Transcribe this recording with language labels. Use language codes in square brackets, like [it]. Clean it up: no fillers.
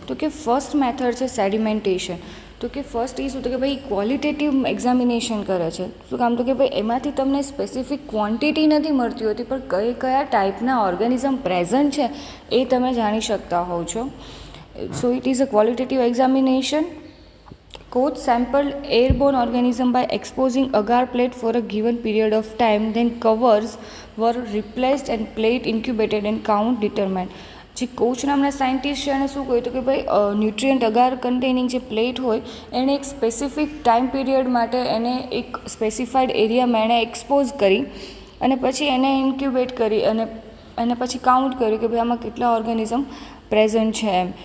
[gu] તો કે first method છે સેડિમેન્ટેશન. તો કે ફર્સ્ટ એ શું તો કે ભાઈ ક્વોલિટેટિવ એક્ઝામિનેશન કરે છે. શું કામ તો કે ભાઈ એમાંથી તમને સ્પેસિફિક ક્વોન્ટિટી નથી મળતી હોતી પણ કયા ટાઈપના ઓર્ગેનિઝમ પ્રેઝન્ટ છે એ તમે જાણી શકતા હોવ છો. [en] So it is a qualitative examination. Coach sampled airborne organism by exposing agar plate for a given period of time, then covers were replaced and plate incubated and count determined. [gu] જે coach નામના scientist છે એને શું કહ્યું હતું કે ભાઈ nutrient અગાર containing જે પ્લેટ હોય એને એક સ્પેસિફિક ટાઈમ પીરિયડ માટે એને એક સ્પેસિફાઈડ એરિયામાં એણે એક્સપોઝ કરી અને પછી એને ઇન્ક્યુબેટ કરી અને પછી કાઉન્ટ કર્યું કે ભાઈ આમાં કેટલા ઓર્ગેનિઝમ પ્રેઝન્ટ છે એમ.